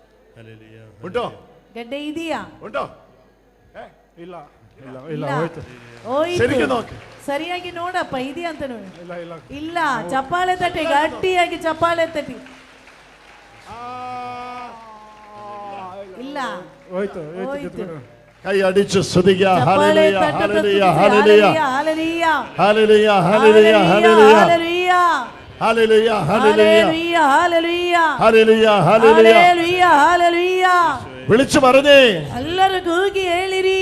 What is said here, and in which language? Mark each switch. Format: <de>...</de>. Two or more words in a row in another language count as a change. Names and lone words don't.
<ml>ഉണ്ടോ?</ml> <kn>ಗಡ್ಡೆ ಇದೆಯಾ?</kn> <ml>ഉണ്ടോ?</ml> <kn>ಇಲ್ಲ ಇಲ್ಲ ಇಲ್ಲ ಇಲ್ಲ. ಹೋಯ್ತು. ಹೋಯ್ತು. ശരിക്കും നോക്ക്. ಸರಿಯಾಗಿ ನೋಡಪ್ಪ, ಇದೆಯಾ ಅಂತ ನೋಡಿ. ಇಲ್ಲ ಇಲ್ಲ ಇಲ್ಲ, ಚಪ್ಪಾಳೆ ತಟ್ಟಿ, ಗಟ್ಟಿಯಾಗಿ ಚಪ್ಪಾಳೆ ತಟ್ಟಿ. ಇಲ್ಲ, ಹೋಯ್ತು ಹೋಯ್ತು ಹೋಯ್ತು. ಕಿತ್ಕೊಂಡು.</kn> <ml>കൈ അടിച്ച് സ്തുതിക്കുക.</ml> <kn>ಚಪ್ಪಾಳೆ</kn> <ml>ഹല്ലേലൂയ</ml> <kn>ತಟ್ಟುತ್ತಾ</kn> <ml>ഹല്ലേലൂയ</ml> <kn>ಸ್ತುತಿಸಿ.</kn> <ml>ഹല്ലേലൂയ</ml> <kn>ಹಲ್ಲೆಲೂಯ,</kn> <ml>ഹല്ലേലൂയ</ml> <kn>ಹಲ್ಲೆಲೂಯ,</kn> <ml>ഹല്ലേലൂയ</ml> <kn>ಹಲ್ಲೆಲೂಯ,</kn> <ml>ഹല്ലേലൂയ ഹല്ലേലൂയ</ml> <kn>ಹಲ್ಲೆಲೂಯ,</kn> <ml>ഹല്ലേലൂയ ഹല്ലേലൂയ.</ml> <kn>ಹಲ್ಲೆಲೂಯ, ಹಲ್ಲೆಲೂಯ.</kn> <ml>വിളിച്ചു പറഞ്ഞേ,</ml> <kn>ಎಲ್ಲರೂ ಕೂಗಿ ಹೇಳಿರಿ,</kn>